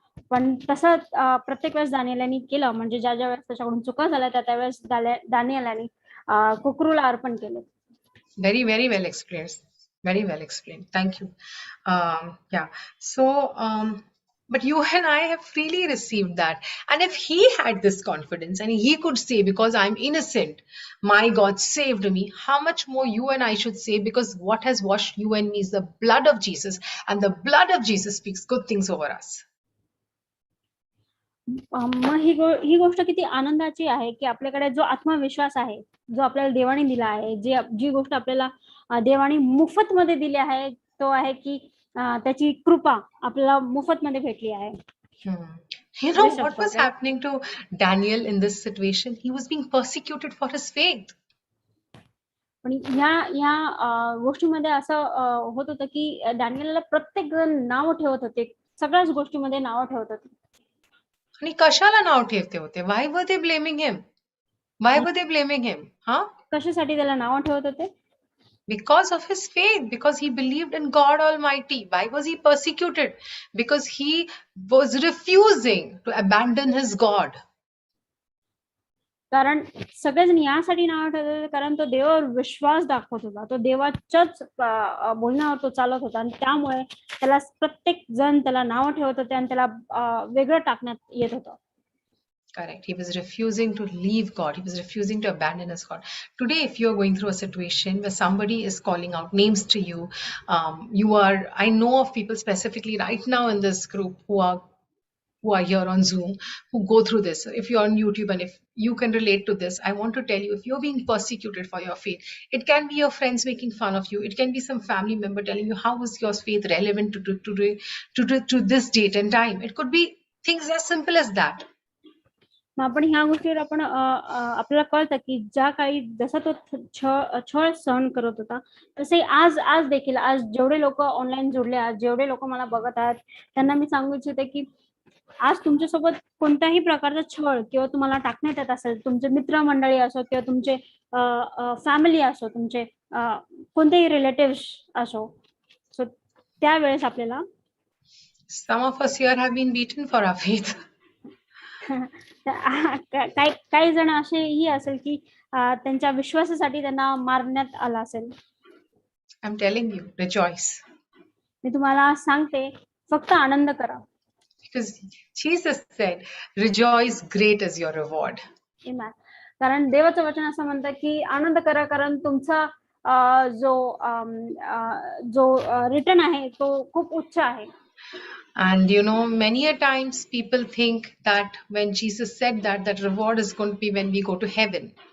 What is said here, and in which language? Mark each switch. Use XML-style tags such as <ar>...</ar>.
<mr>पण तसं प्रत्येक वेळेस दानिएलानी केलं, म्हणजे ज्या ज्या वेळेस त्याच्याकडून चुका झाल्या त्यावेळेस दानिएलानी कोकरूला अर्पण केले.</mr> <en>Very, very well explained. Very well explained. Thank you. Yeah. So, but you and I have freely received that. And if he had this confidence and he could say, because I'm innocent, my God saved me, how much more you and I should say, because what has washed you and me is the blood of Jesus, and the blood of Jesus speaks good things over us.</en> <mr>मग ही गोष्ट किती आनंदाची आहे की आपल्याकडे जो आत्मविश्वास आहे, जो आपल्याला देवाने दिला आहे, जी गोष्ट आपल्याला देवाने मुफ्त मध्ये दिली आहे, तो आहे की त्याची कृपा आपल्याला मुफ्त मध्ये भेटली आहे.</mr> <en>You know what was happening to Daniel in this situation? He was being persecuted for his faith.</en> <mr>पण ह्या गोष्टीमध्ये असं होत होतं की डॅनियलला प्रत्येक जण नाव ठेवत होते, सगळ्याच गोष्टीमध्ये नाव ठेवत होते. आणि कशाला नाव ठेवते होते?</mr> <en>Why were they blaming him? Why were they blaming him?</en> <mr>कशासाठी त्याला नाव ठेवत होते?</mr> <en>Because of his faith, because he believed in God Almighty. Why was he persecuted? Because he was refusing to abandon his God.</en> <mr>कारण सगळेजण यासाठी नाव ठेवत होते कारण तो देवावर विश्वास दाखवत होता, तो देवाच्याच बोलण्यावर तो चालत होता, आणि त्यामुळे त्याला प्रत्येक जण त्याला नाव ठेवत होते आणि त्याला वेगळं टाकण्यात येत होतं.</mr> <en>Correct. He was refusing to leave God. He was refusing to abandon his God. Today, if you're going through a situation where somebody is calling out names to you, I know of people specifically right now in this group who are here on Zoom, who go through this. If you're on YouTube and if you can relate to this, I want to tell you, if you're being persecuted for your faith, it can be your friends making fun of you. It can be some family member telling you, how is your faith relevant to this date and time? It could be things as simple as that.</en> <mr>मग आपण ह्या गोष्टीवर आपण आपल्याला कळतं की ज्या काळी जसा तो छळ सहन करत होता, तसे आज देखील आज जेवढे लोक ऑनलाईन जोडले आहेत, जेवढे लोक मला बघत आहेत, त्यांना मी सांगू इच्छिते की आज तुमच्यासोबत कोणत्याही प्रकारचा छळ किंवा तुम्हाला टाकण्यात येत असेल, तुमचे मित्रमंडळी असो किंवा तुमचे फॅमिली असो, तुमचे कोणतेही रिलेटिव्ह असो, सो त्यावेळेस आपल्याला</mr> <en>Some of us here have been beaten for our faith.</en> <mr>काही जण असेही असेल की त्यांच्या विश्वासासाठी त्यांना मारण्यात आला असेल.</mr> <en>I'm telling you, rejoice.</en> <mr>मी तुम्हाला सांगते, फक्त आनंद करा.</mr> <en>Because Jesus said, rejoice, great is your reward. Amen.</en> <mr>कारण देवाचं वचन असं म्हणतं की आनंद करा, कारण तुमचा जो रिटर्न आहे तो खूप उच्च आहे.</mr> <en>And you know, many a times people think that when Jesus said that reward is going to be when we go to heaven.</en>